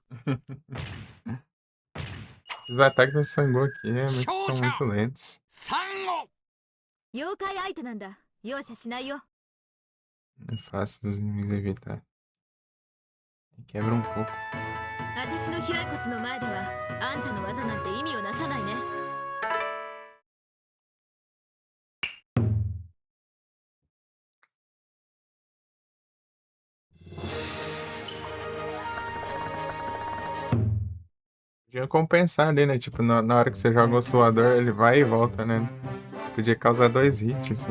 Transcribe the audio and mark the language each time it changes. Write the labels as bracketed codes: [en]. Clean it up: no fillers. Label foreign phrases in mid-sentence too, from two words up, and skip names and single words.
[pt] Os ataques do Sangu aqui são muito lentos. [ja] 三号妖怪相手なんだ。容赦しないよ。 [pt] É fácil dos inimigos evitar. Quebra um pouco. [ja] 私の飛来骨の前ではあんたの技なんて意味をなさないね。 [pt] Podia compensar ali, né? Tipo, na hora que você joga o suador, ele vai e volta, né? Podia causar 2 hits, assim.